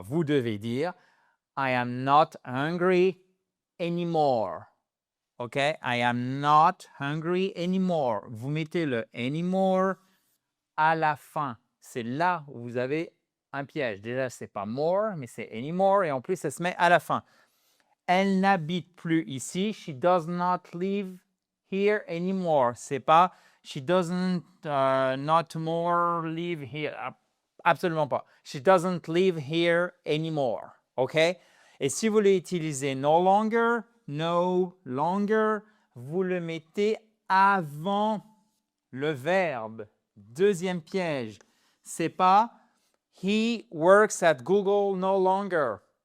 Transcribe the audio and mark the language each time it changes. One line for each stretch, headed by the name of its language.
French: Vous devez dire
English: I am not hungry anymore.
French: OK?
English: I am not hungry anymore.
French: Vous mettez le anymore à la fin. C'est là où vous avez un piège. Déjà, ce n'est pas more, mais c'est anymore. Et en plus, ça se met à la fin. Elle n'habite plus ici.
English: She does not live here anymore.
French: C'est pas
English: she doesn't not more live here.
French: Absolument pas.
English: She doesn't live here anymore. OK?
French: Et si vous voulez utiliser no longer, vous le mettez avant le verbe. Deuxième piège. C'est pas
English: he works at Google no longer.